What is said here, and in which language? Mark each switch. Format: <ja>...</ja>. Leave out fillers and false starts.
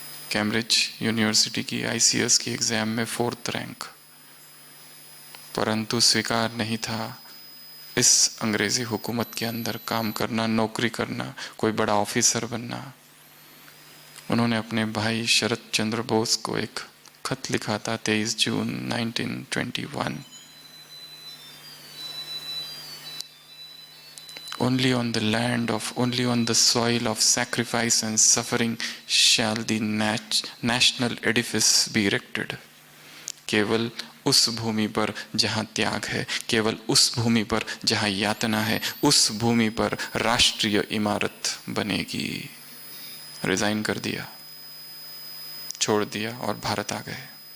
<hi>Cambridge university की ICS की exam में 4th रैंक, परंतु स्वीकार नहीं था इस अंग्रेजी हुकूमत के अंदर काम करना, नौकरी करना, कोई बड़ा ऑफिसर बनना। उन्होंने अपने भाई शरद चंद्र बोस को एक खत लिखा था 23 जून 1921।</hi> <en>Only on the land of, only on the soil of sacrifice and suffering shall the national edifice be erected.</en> <hi>केवल उस भूमि पर जहां त्याग है, केवल उस भूमि पर जहां यातना है, उस भूमि पर राष्ट्रीय इमारत बनेगी। रिजाइन कर दिया, छोड़ दिया और भारत आ गए।</hi>